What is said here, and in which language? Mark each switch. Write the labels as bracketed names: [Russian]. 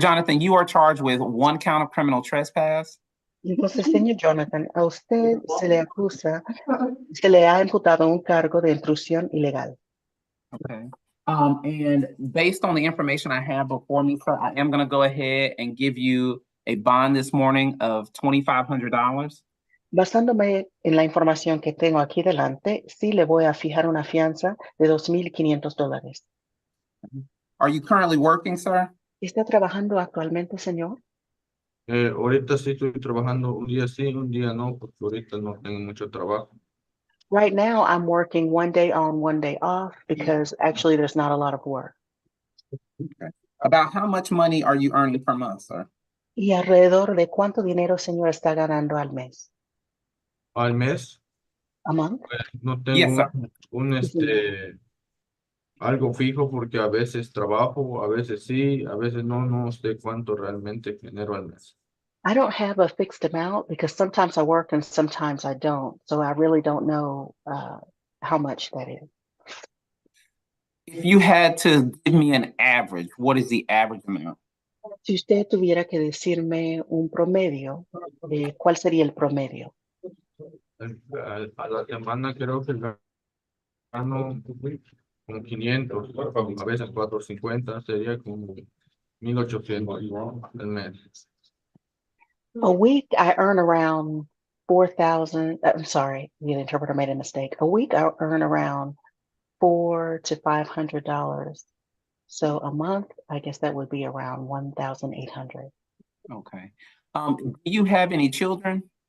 [English] Jonathan, you are charged with 1 count of criminal trespass. [Spanish] Entonces, señor Jonathan, a usted se le acusa, se le ha imputado un cargo de intrusión ilegal. [English] Okay. And based on the information I have before me, sir, I am going to go ahead and give you a bond this morning of $2,500. [Spanish] Basándome en la información que tengo aquí delante, sí le voy a fijar una fianza de $2,500. [English] Are you currently working, sir? [Spanish] ¿Está trabajando actualmente, señor? Ahorita sí estoy trabajando un día sí, un día no, porque ahorita no tengo mucho trabajo. [English] Right now, I'm working one day on, one day off because actually there's not a lot of work. About how much money are you earning per month, sir? [Spanish] ¿Y alrededor de cuánto dinero, señor, está ganando al mes? Al mes [English] ¿A month? [Spanish] no tengo [English] Yes, sir. [Spanish] algo fijo porque a veces trabajo, a veces sí, a veces no, no sé cuánto realmente genero al mes. [English] I don't have a fixed amount because sometimes I work and sometimes I don't. So I really don't know how much that is. If you had to give me an average, what is the average amount? [Spanish] Si usted tuviera que decirme un promedio, ¿cuál sería el promedio? A la semana creo que gano como 500, a veces 450, sería como 1,800 al mes. [English] A week, I earn around 4,000. I'm sorry, the interpreter made a mistake. A week, I earn around $400 to $500. So a month, I guess that would be around 1,800. Okay. Do you have any children?